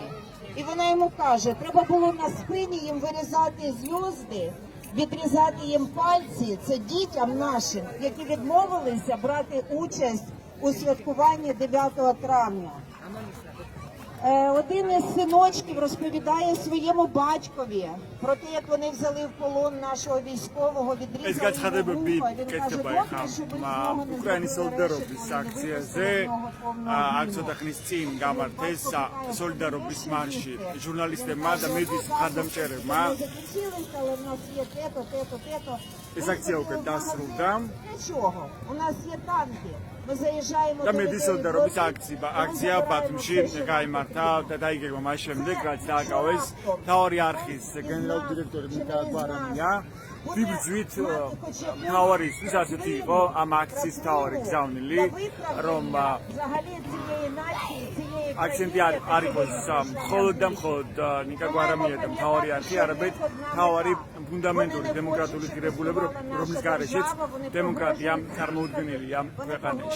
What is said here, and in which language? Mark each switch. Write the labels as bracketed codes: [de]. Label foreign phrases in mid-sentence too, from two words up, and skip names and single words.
[uk] І вона йому каже, треба було на спині їм вирізати зв'язки, відрізати їм пальці, це дітям нашим, які відмовилися брати участь у святкуванні 9 травня. Один із синочків розповідає своєму батькові про те, як вони взяли в полон нашого військового, відрізали йому вуха. Він каже, добре, щоб нічого не [ka] უკრაინის სოლიდარობის აქციაზე აქ ცოტა ხნის წინ გამართეს სოლიდარობის მარში ჟურნალისტებმა და მედიის მხარდამჭერებმა. ეს აქცია უკვე დასრულდა. [uk] У нас є танки. Ми заїжджаємо [ka] და მედიის სოლიდარობის აქცია ბათუმში გაიმართა და დაიგეგმა მას შემდეგ, რაც დააკავეს მთავარი არხის გენერალური დირექტორი მიხეილ გვარამია. ვიბრძვით მთავარისთვის ასეთი იყო ამ აქციის მთავარი გზავნილი, რომ აქცენტი არ იყოს მხოლოდ და მხოლოდ ნიკა გვარამია და მთავარი არხი, არამედ მთავარი ფუნდამენტური დემოკრატიული ღირებულება, რომლის გარეშეც დემოკრატია წარმოუდგენელია ქვეყანაში.